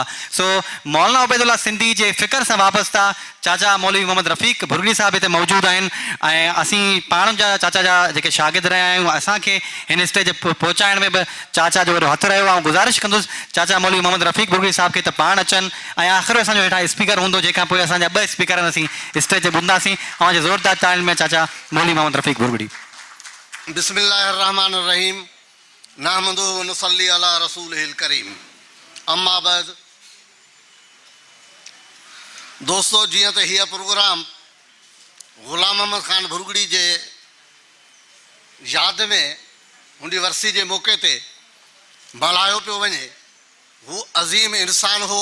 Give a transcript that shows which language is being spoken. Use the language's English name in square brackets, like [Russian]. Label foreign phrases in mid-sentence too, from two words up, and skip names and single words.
[Sindhi] सो मौलाना उबैदुल्ला सिंधी जे फ़िक्र सां वाबस्ता चाचा मौलवी मोहम्मद रफ़ीक भुरगड़ी साहिब हिते मौजूदु आहिनि ऐं असीं पाण जा चाचा जा जेके शागिर्द रहिया आहियूं। असांखे हिन स्टेज पहुचाइण में बि चाचा जो वॾो हथु रहियो आहे। गुज़ारिश कंदुसि चाचा मौलवी मोहम्मद रफ़ीक भुरगड़ी साहिब खे त पाण अचनि ऐं आख़िर असांजो हेठां स्पीकर हूंदो जंहिंखां पोइ असांजा ॿ स्पीकर असीं स्टेज ते ॿुधंदासीं। ऐं ज़ोरदार तालियुनि में चाचा मौलवी मोहम्मद रफ़ीक भुरगड़ी। [Arabic] بسم الله الرحمن الرحيم نحمد ونصلي على رسوله الكريم أما بعد. [Sindhi] दोस्तों, जीअं त हीअ प्रोग्राम ग़ुलाम अहमद ख़ान भुरगड़ी जे यादि में हुनजी वरसी जे मौक़े ते मल्हायो पियो वञे। हू अज़ीम इंसान हो।